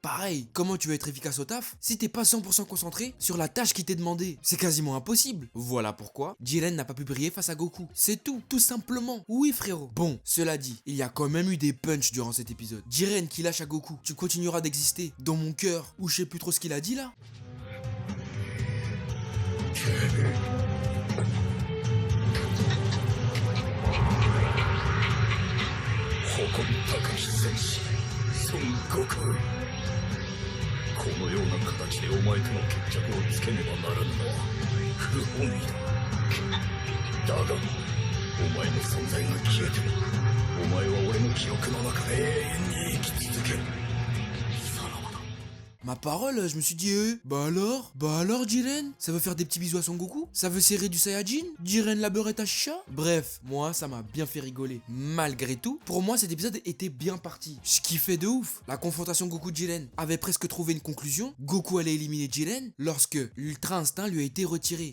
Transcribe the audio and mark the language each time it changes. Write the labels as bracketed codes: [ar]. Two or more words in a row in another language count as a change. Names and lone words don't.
[fr] Pareil, comment tu veux être efficace au taf si t'es pas 100% concentré sur la tâche qui t'est demandée? C'est quasiment impossible. Voilà pourquoi Jiren n'a pas pu briller face à Goku. C'est tout simplement. Oui, frérot. Bon, cela dit, il y a quand même eu des punchs durant cet épisode. Jiren qui lâche à Goku: tu continueras d'exister dans mon cœur, ou je sais plus trop ce qu'il a dit là. [ja] 誇り高き戦士孫悟空、このような形でお前との決着をつけねばならぬのは不本意だ。だがお前の存在が消えてもお前は俺の記憶の中で永遠に生き続ける。さらばだ。 [fr] Ma parole, je me suis dit, bah alors Jiren, ça veut faire des petits bisous à Son Goku? Ça veut serrer du Saiyajin? Jiren la beurette à chicha? Bref, moi ça m'a bien fait rigoler. Malgré tout, pour moi cet épisode était bien parti. Je kiffais de ouf. La confrontation Goku-Jiren avait presque trouvé une conclusion. Goku allait éliminer Jiren lorsque l'ultra instinct lui a été retiré.